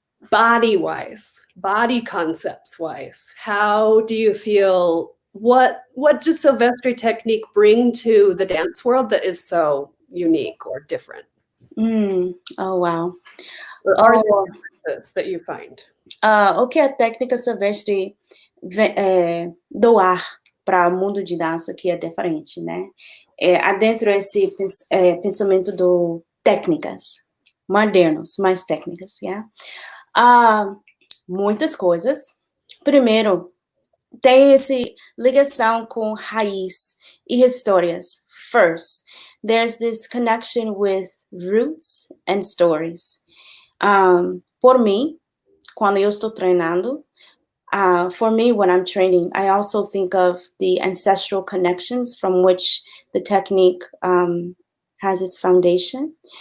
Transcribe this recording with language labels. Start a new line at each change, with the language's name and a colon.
English: Body-wise, body concepts-wise, how do you feel? What does Silvestre Technique bring to the dance world that is so unique or different? Oh, wow. Or are there differences that you find?
Portuguese: O que a técnica Silvestre doar para o mundo de dança que é diferente, né? Adentro esse pensamento do técnicas modernos, mais técnicas, yeah? Muitas coisas. Primeiro, tem essa ligação com raiz e histórias.
English: First, there's this connection with roots and stories.
Portuguese: Por mim, quando eu estou treinando,
English: for me, when I'm training, I also think of the ancestral connections from which the technique has its foundation.